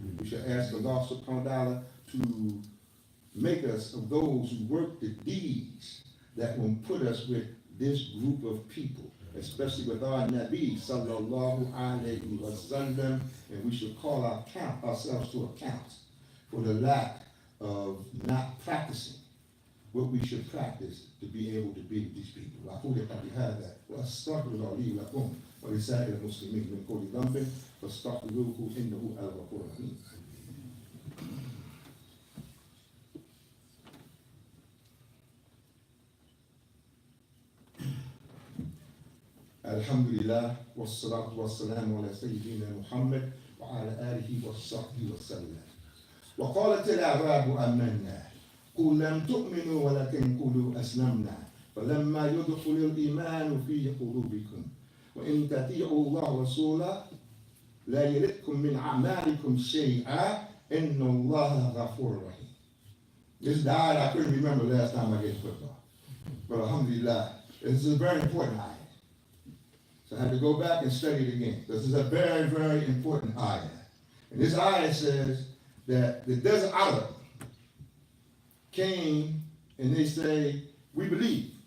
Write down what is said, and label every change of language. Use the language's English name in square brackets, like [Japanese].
[English] We should ask Allah subhanahu wa ta'ala to make us of those who work the deeds that will put us with this group of people, especially with our Nabi sallallahu alayhi wa sallam, and we should call ourselves to account for the lack of not practicing what we should practice to be able to be with these people. [Arabic] أقول قولي هذا وأستغفر الله لي ولكم ولسائر المسلمين من كل ذنب فاستغفروه إنه الغفور الرحيم. الحمد لله والصلاة والسلام على سيدنا محمد وعلى آله وصحبه وسلم. وقالت الأعراب آمنا قل لم تؤمنوا ولكن قولوا أسلمنا فلما يدخل الإيمان في قلوبكم وإن تطيعوا الله ورسوله لا يلدكم من أعمالكم شيئا إن الله غفور رحيم. [English] This died, I couldn't remember last time I gave football. But alhamdulillah, this is a very important ayah. So I had to go back and study it again. This is a very, very important ayah. And this ayah says that the desert Arab came and they say, we believe.